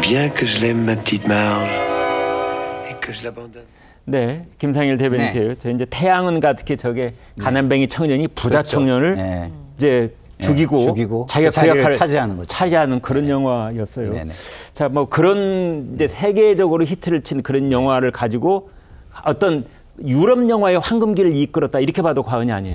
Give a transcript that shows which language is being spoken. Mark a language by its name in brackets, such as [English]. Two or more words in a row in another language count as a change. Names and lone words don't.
[French] que je l'aime, ma petite Marge, et que je l'abandonne. [Korean] 네, 김상일 대변인께요. 네. 저 이제 태양은 가득히 저게 가난뱅이 청년이 부자 그렇죠. 청년을 네. 이제 죽이고 자기가 그 자리를 역할을 차지하는 거죠. 차지하는 그런 영화였어요. 네네. 자, 뭐 그런 이제 세계적으로 히트를 친 그런 영화를 가지고 어떤 유럽 영화의 황금기를 이끌었다 이렇게 봐도 과언이 아니에요.